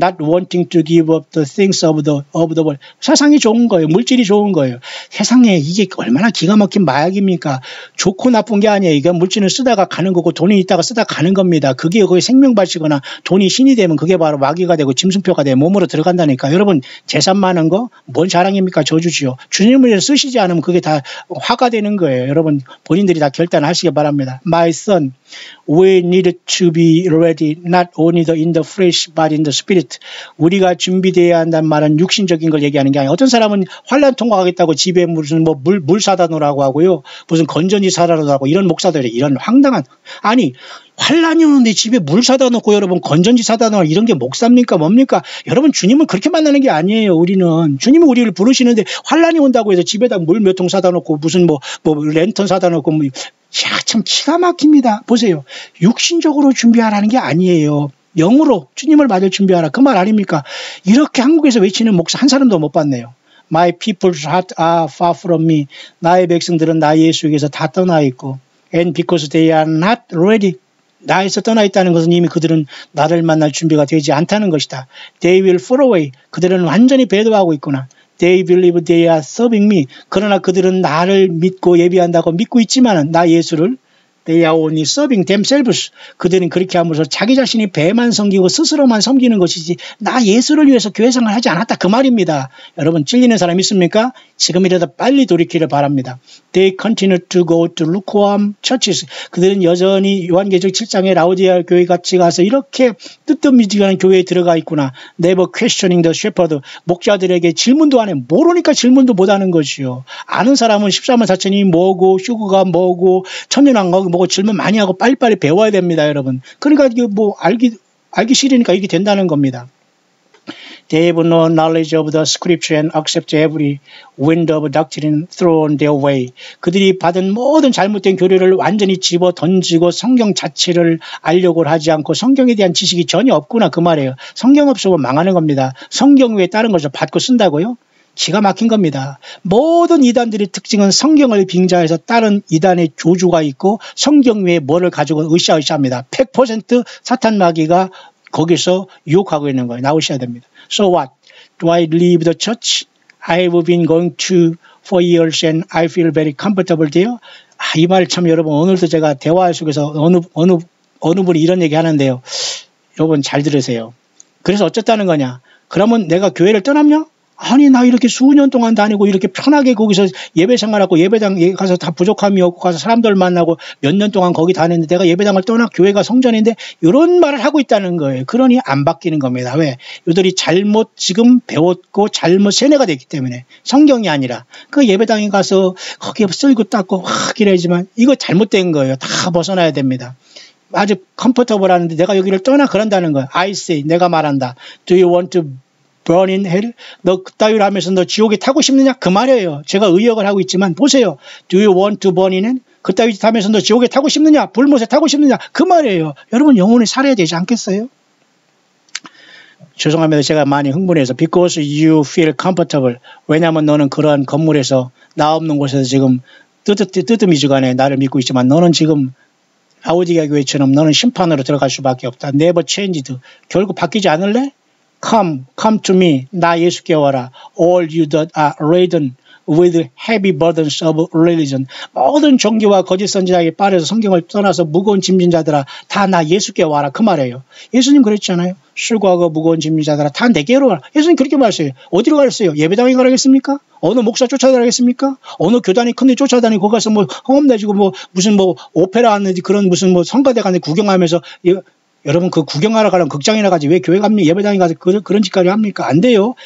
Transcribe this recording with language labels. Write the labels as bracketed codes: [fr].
[en] Not wanting to give up the things of the world. [ko] 세상이 좋은 거예요. 물질이 좋은 거예요. 세상에 이게 얼마나 기가 막힌 마약입니까? 좋고 나쁜 게 아니에요. 이게 물질은 쓰다가 가는 거고 돈이 있다가 쓰다가 가는 겁니다. 그게 거의 생명바치거나 돈이 신이 되면 그게 바로 마귀가 되고 짐승표가 되고 몸으로 들어간다니까. 여러분 재산 많은 거 뭔 자랑입니까? 저주지요. 주님을 위해서 쓰시지 않으면 그게 다 화가 되는 거예요. 여러분 본인들이 다 결단하시기 바랍니다. [en] My son, we need to be ready not only in the flesh but in the spirit. [ko] 우리가 준비되어야 한다는 말은 육신적인 걸 얘기하는 게 아니에요. 어떤 사람은 환란 통과하겠다고 집에 무슨 물 사다 놓으라고 하고요. 무슨 건전지 사다 놓으라고 이런 목사들이 이런 황당한 아니 환란이 오는데 집에 물 사다 놓고 여러분 건전지 사다 놓으라 이런 게 목사입니까 뭡니까? 여러분 주님은 그렇게 만나는 게 아니에요. 우리는 주님은 우리를 부르시는데 환란이 온다고 해서 집에다 물 몇 통 사다 놓고 무슨 뭐 랜턴 사다 놓고 참 기가 막힙니다. 보세요. 육신적으로 준비하라는 게 아니에요. 영으로 주님을 맞을 준비하라. 그 말 아닙니까? 이렇게 한국에서 외치는 목사 한 사람도 못 봤네요. [en] My people's heart are far from me. [ko] 나의 백성들은 나 예수에게서 다 떠나 있고 [en] and because they are not ready. [ko] 나에서 떠나 있다는 것은 이미 그들은 나를 만날 준비가 되지 않다는 것이다. [en] They will fall away. [ko] 그들은 완전히 배도하고 있구나. [en] They believe they are serving me. [ko] 그러나 그들은 나를 믿고 예비한다고 믿고 있지만 나 예수를 [en] They are only serving themselves. [ko] 그들은 그렇게 함으로써 자기 자신이 배만 섬기고 스스로만 섬기는 것이지 나 예수를 위해서 교회생활을 하지 않았다. 그 말입니다. 여러분 찔리는 사람 있습니까? 지금이라도 빨리 돌이키를 바랍니다. [en] They continue to go to lukewarm churches. [ko] 그들은 여전히 요한계시록 7장의 라오디아 교회 같이 가서 이렇게 뜨뜻미지근한 교회에 들어가 있구나. [en] Never questioning the shepherd. [ko] 목자들에게 질문도 안 해. 모르니까 질문도 못하는 것이요. 아는 사람은 14만 4천이 뭐고 휴거가 뭐고 천년왕국 뭐고 질문 많이 하고 빨리빨리 배워야 됩니다, 여러분. 그러니까 이게 알기 싫으니까 이게 된다는 겁니다. [en] They have no knowledge of the scripture and accept every wind of doctrine thrown their way. [ko] 그들이 받은 모든 잘못된 교리를 완전히 집어 던지고 성경 자체를 알려고 하지 않고 성경에 대한 지식이 전혀 없구나 그 말이에요. 성경 없으면 망하는 겁니다. 성경 외에 다른 것을 받고 쓴다고요? 기가 막힌 겁니다. 모든 이단들의 특징은 성경을 빙자해서 다른 이단의 교주가 있고 성경 외에 뭐를 가지고 으쌰으쌰합니다. 100% 사탄 마귀가 거기서 유혹하고 있는 거예요. 나오셔야 됩니다. [en] So what? Do I leave the church? I've been going to for years and I feel very comfortable there. [ko] 이 말 참 여러분 오늘도 제가 대화 속에서 어느 분이 이런 얘기 하는데요. 여러분 잘 들으세요. 그래서 어쨌다는 거냐? 그러면 내가 교회를 떠났냐? 아니 나 이렇게 수년 동안 다니고 이렇게 편하게 거기서 예배 생활하고 예배당 가서 다 부족함이 없고 가서 사람들 만나고 몇 년 동안 거기 다녔는데 내가 예배당을 떠나 교회가 성전인데 이런 말을 하고 있다는 거예요. 그러니 안 바뀌는 겁니다. 왜? 이들이 잘못 지금 배웠고 잘못 세뇌가 됐기 때문에 성경이 아니라 그 예배당에 가서 거기에 쓸고 닦고 이래지만 이거 잘못된 거예요. 다 벗어나야 됩니다. 아주 컴포터블 하는데 내가 여기를 떠나 그런다는 거예요. [en] I say [ko] 내가 말한다. [en] Do you want to burn in hell? [ko] 너 그따위로 하면서 너 지옥에 타고 싶느냐? 그 말이에요. 제가 의역을 하고 있지만 보세요. [en] Do you want to burn in hell? [ko] 그따위 짓 하면서 너 지옥에 타고 싶느냐? 불못에 타고 싶느냐? 그 말이에요. 여러분 영혼이 살아야 되지 않겠어요? 죄송합니다. 제가 많이 흥분해서 [en] because you feel comfortable. [ko] 왜냐하면 너는 그러한 건물에서 나 없는 곳에서 지금 뜨뜻미지간에 나를 믿고 있지만 너는 지금 라오디게아 교회처럼 너는 심판으로 들어갈 수밖에 없다. [en] Never changed. [ko] 결국 바뀌지 않을래? [en] Come to me. [ko] 나 예수께 와라. [en] All you that are laden with heavy burdens of religion. [ko] 모든 종교와 거짓 선지자에게 빠져서 성경을 떠나서 무거운 짐진 자들아 다 나 예수께 와라. 그 말이에요. 예수님 그랬잖아요. 수고하고 무거운 짐진 자들아 다 내게로 와라. 예수님 그렇게 말했어요. 어디로 가겠어요? 예배당에 가라겠습니까? 어느 목사 쫓아다니겠습니까? 어느 교단이 큰데 쫓아다니고 거기 가서 뭐 허업 내주고 뭐 무슨 뭐 오페라 하는지 그런 무슨 뭐 성가대 가는데 구경하면서 여러분 그 구경하러 가려면 극장이나 가지 왜 교회 가면 예배당에 가서 그런 짓까지 합니까? 안 돼요.